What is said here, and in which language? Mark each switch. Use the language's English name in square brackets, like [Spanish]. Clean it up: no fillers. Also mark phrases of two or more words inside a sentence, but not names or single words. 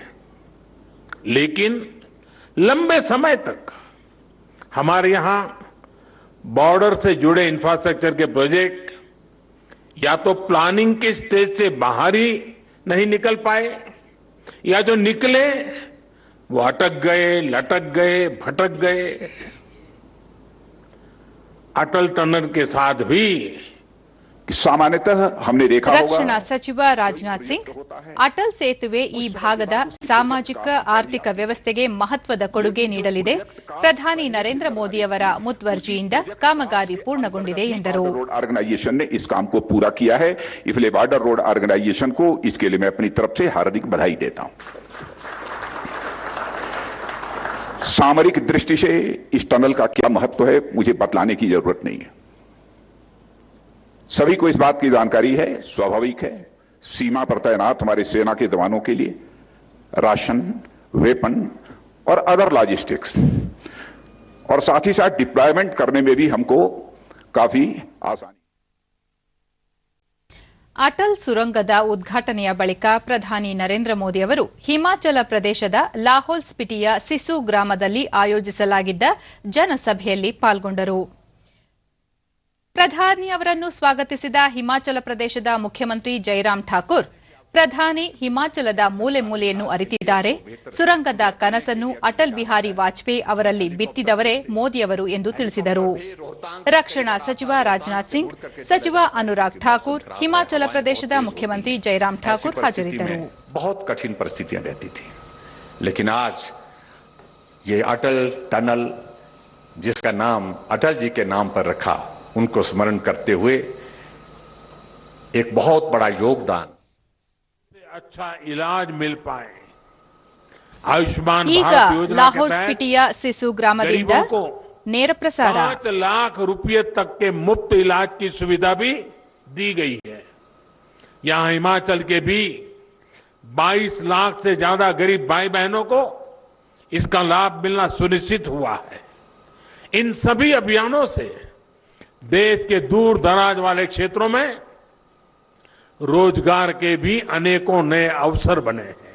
[Hindi] लेकिन लंबे समय तक हमारे यहां बॉर्डर से जुड़े इंफ्रास्ट्रक्चर के प्रोजेक्ट या तो प्लानिंग के स्टेज से बाहर ही नहीं निकल पाए या जो निकले वो अटक गए, लटक गए, भटक गए. अटल टनल के साथ भी सामान्यतः हमने देखा होगा. [Kannada] ರಕ್ಷಣಾ ಸಚಿವ ರಾಜನಾಥ್ ಸಿಂಗ್, ಅಟಲ್ ಸೇತುವೆ ಈ ಭಾಗದ ಸಾಮಾಜಿಕ ಆರ್ಥಿಕ ವ್ಯವಸ್ಥೆಗೆ ಮಹತ್ವದ ಕೊಡುಗೆ ನೀಡಲಿದೆ. ಪ್ರಧಾನಿ ನರೇಂದ್ರ ಮೋದಿ ಅವರ ಮುತುವರ್ಜಿಯಿಂದ ಕಾಮಗಾರಿ ಪೂರ್ಣಗೊಂಡಿದೆ ಎಂದರು. [Hindi] रोड ऑर्गेनाइजेशन ने इस काम को पूरा किया है. इसलिए बॉर्डर रोड ऑर्गेनाइजेशन को इसके लिए मैं अपनी तरफ से हार्दिक बधाई देता हूं. सामरिक दृष्टि से इस टनल का क्या महत्व है मुझे बतलाने की जरूरत नहीं है. सभी को इस बात की जानकारी है. स्वाभाविक है, सीमा पर तैनात हमारे सेना के जवानों के लिए राशन, वेपन और [English] other logistics [Hindi] और साथ ही साथ डिप्लॉयमेंट करने में भी हमको काफी आसानी. [Kannada] ಅಟಲ್ ಸುರಂಗದ ಉದ್ಘಾಟನೆಯ ಬಳಿಕ ಪ್ರಧಾನಿ ನರೇಂದ್ರ ಮೋದಿ ಅವರು ಹಿಮಾಚಲ ಪ್ರದೇಶದ ಲಾಹೌಲ್ ಸ್ಪಿಟಿಯ ಸಿಸು ಗ್ರಾಮದಲ್ಲಿ ಆಯೋಜಿಸಲಾಗಿದ್ದ ಜನಸಭೆಯಲ್ಲಿ ಪಾಲ್ಗೊಂಡರು. ಪ್ರಧಾನಿ ಅವರನ್ನು ಸ್ವಾಗತಿಸಿದ ಹಿಮಾಚಲ ಪ್ರದೇಶದ ಮುಖ್ಯಮಂತ್ರಿ ಜೈರಾಮ್ ಠಾಕೂರ್, ಪ್ರಧಾನಿ ಹಿಮಾಚಲದ ಮೂಲೆ ಮೂಲೆಯನ್ನು ಅರಿತಿದ್ದಾರೆ. ಸುರಂಗದ ಕನಸನ್ನು ಅಟಲ್ ಬಿಹಾರಿ ವಾಜಪೇಯಿ ಅವರಲ್ಲಿ ಬಿತ್ತಿದವರೇ ಮೋದಿಯವರು ಎಂದು ತಿಳಿಸಿದರು. ರಕ್ಷಣಾ ಸಚಿವ ರಾಜನಾಥ್ ಸಿಂಗ್, ಸಚಿವ ಅನುರಾಗ್ ಠಾಕೂರ್, ಹಿಮಾಚಲ ಪ್ರದೇಶದ ಮುಖ್ಯಮಂತ್ರಿ ಜೈರಾಮ್ ಠಾಕೂರ್ ಹಾಜರಿದ್ದರು. [Hindi] बहुत कठिन परिस्थितियां रहती थी, लेकिन आज ये अटल टनल जिसका नाम अटल जी के नाम पर रखा, उनको स्मरण करते हुए एक बहुत बड़ा योगदान, अच्छा इलाज मिल पाए. आयुष्मान [Kannada] ಈಗ [Hindi] भारत योजना के [Kannada] ಲಾಹೌಲ್ [Hindi] तहत [Kannada] ಸ್ಪಿಟಿಯ ಸಿಸು ಗ್ರಾಮದಿಂದ [Hindi] गरीबों को [Kannada] ನೇರ ಪ್ರಸಾರ. [Hindi] 5 लाख रुपये तक के मुफ्त इलाज की सुविधा भी दी गई है. यहां हिमाचल के भी 22 लाख से ज्यादा गरीब भाई बहनों को इसका लाभ मिलना सुनिश्चित हुआ है. इन सभी अभियानों से देश के दूर दराज वाले क्षेत्रों में रोजगार के भी अनेकों नए अवसर बने हैं.